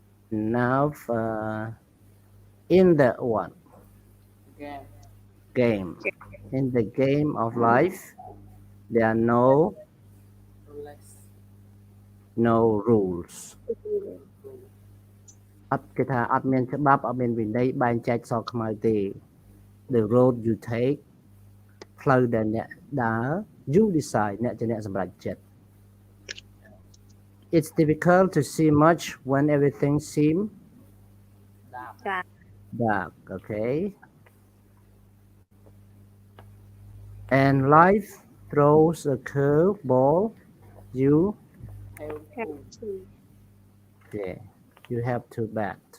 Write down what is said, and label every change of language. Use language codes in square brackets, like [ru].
[en] Now, in the one game, in the game of life, there are no rules. [km] គេថាអត់មានច្បាប់អត់មានវិន័យបែងចែកសខ្មៅទេ [en] The road you take [km] ផ្លូវដែលអ្នកដើរ [en] you decide [km] អ្នកជាអ្នកសម្រេចចិត្ត [en] It's difficult to see much when everything seems dark, okay? And life throws a curve ball, you have to bat.